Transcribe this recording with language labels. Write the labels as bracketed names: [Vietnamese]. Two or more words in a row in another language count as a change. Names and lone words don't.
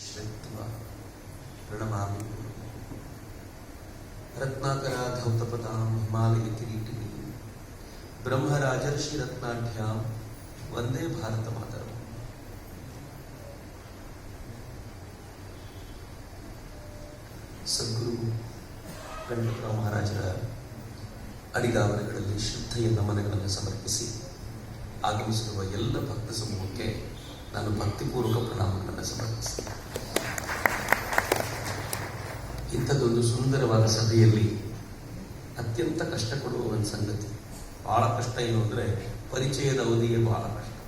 [Sanskrit] श्रुत्वा प्रणमामि रत्नाकराधौतपदां हिमालयकिरीटिनीं ब्रह्मराजर्षिरत्नाढ्यां वंदे भारतमातरम्. [Kannada] ಸದ್ಗುರು ಗಣಪತರಾವ್ ಮಹಾರಾಜರ ಅಡಿಗಾವಲುಗಳಲ್ಲಿ ಶ್ರದ್ಧೆಯ ನಮನಗಳನ್ನು ಸಮರ್ಪಿಸಿ ಆಗಮಿಸಿರುವ ಎಲ್ಲ ಭಕ್ತ ಸಮೂಹಕ್ಕೆ ನಾನು ಭಕ್ತಿಪೂರ್ವಕ ಪ್ರಣಾಮಗಳನ್ನು ಸಮರ್ಪಿಸ್ತೇನೆ. ಇಂಥದ್ದೊಂದು ಸುಂದರವಾದ ಸಭೆಯಲ್ಲಿ ಅತ್ಯಂತ ಕಷ್ಟ ಕೊಡುವ ಒಂದು ಸಂಗತಿ, ಬಹಳ ಕಷ್ಟ ಏನು ಅಂದರೆ ಪರಿಚಯದ ಅವಧಿಗೆ ಬಹಳ ಕಷ್ಟ.